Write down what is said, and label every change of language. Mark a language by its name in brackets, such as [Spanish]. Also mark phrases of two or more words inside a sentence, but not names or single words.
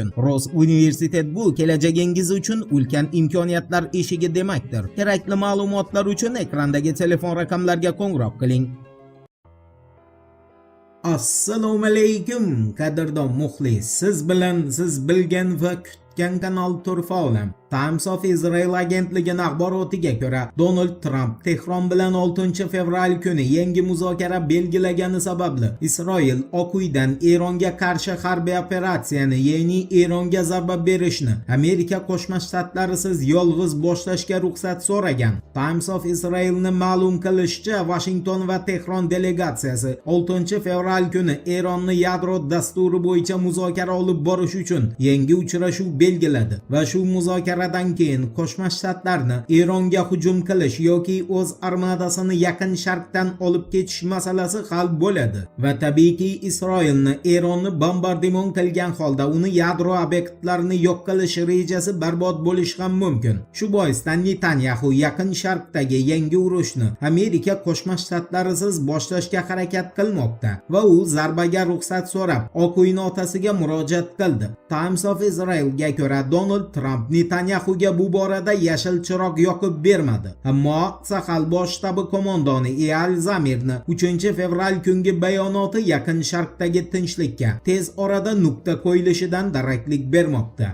[Uzbek] Rosuniversitet bu kelajagingiz uchun ulkan imkoniyatlar eshigi demakdir. Kerakli ma'lumotlar uchun ekrandagi telefon raqamlarga qo'ng'iroq qiling. Assalomu alaykum qadrdon muxlis. Siz bilan siz bilgan va kutgan kanal Turfa olam. Times of Israel agentligining axborotiga ko'ra, Donald Trump Tehron bilan 6 fevral kuni yangi muzokara belgilagani sababli Isroil Oq uydan Eronga qarshi harbiy operatsiyani, ya'ni Eronga zarba berishni Amerika Qo'shma Shtatlarisiz yolg'iz boshlashga ruxsat so'ragan. Times of Israel'ning ma'lum qilishicha, Washington va Tehron delegatsiyasi 6 fevral kuni Eronni yadro dasturi bo'yicha muzokara olib borish uchun yangi uchrashuv belgiladi va shu muzokara dan keyin Qo'shma Shtatlarni Eronga hujum qilish yoki o'z armadasini Yaqin Sharqdan olib ketish masalasi hal bo'ladi va tabiiyki Isroilni Eronni bombardimon qilgan holda uni yadro obyektlarini yo'q qilish rejasi barbod bo'lishi ham mumkin. Shu boisdan Netanyahu Yaqin Sharqdagi yangi urushni Amerika Qo'shma Shtatlarisiz boshlashga harakat qilmoqda va u zarbaga ruxsat so'rab Oq uy notasiga murojaat qildi. Times of Israel'ga ko'ra, Donald Trump Netanyahuga bu borada yashil chiroq yoqib bermadi. Ammo Sahal bosh shtabi qo'mondoni Eyal Zamirni 3 fevral kungi bayonoti Yaqin Sharqdagi tinchlikka tez orada nuqta qo'yilishidan daraklik bermoqda.